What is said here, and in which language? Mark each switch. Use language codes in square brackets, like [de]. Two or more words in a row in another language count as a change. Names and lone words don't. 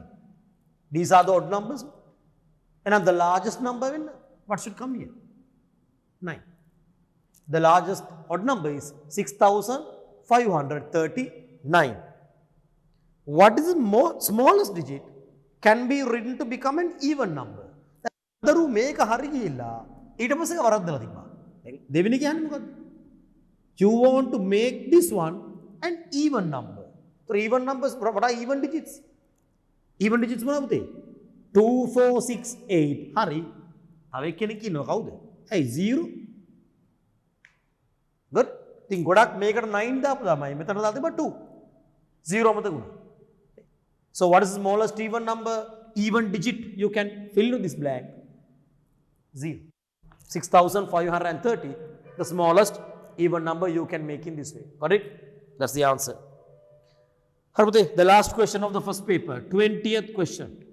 [en] These are the odd numbers. And the largest number, what should come here? 9. The largest odd number is 6,539. What is the smallest digit can be written to become an even number? [si] දරු මේක හරි ගිහිල්ලා ඊට පස්සේ වරද්දලා තිබ්බා. දෙවෙනි කියන්නේ මොකද්ද? [en] You want to make this one an even number. So even numbers, what are even digits? Even digits [si] මොනවද පුතේ? 2 4 6 8 හරි. තව එක්කෙනෙක් ඉන්නවා කවුද? ඇයි 0? good. ඉතින් ගොඩක් මේකට 9 දාපු තමයි. මෙතන දාලා තිබ්බා 2. 0 මතක වුණා. [en] So what is the smallest even number, even digit you can fill in this blank? 0. 6,530, the smallest even number you can make in this way. Got it? That's the answer. The last question of the first paper, 20th question.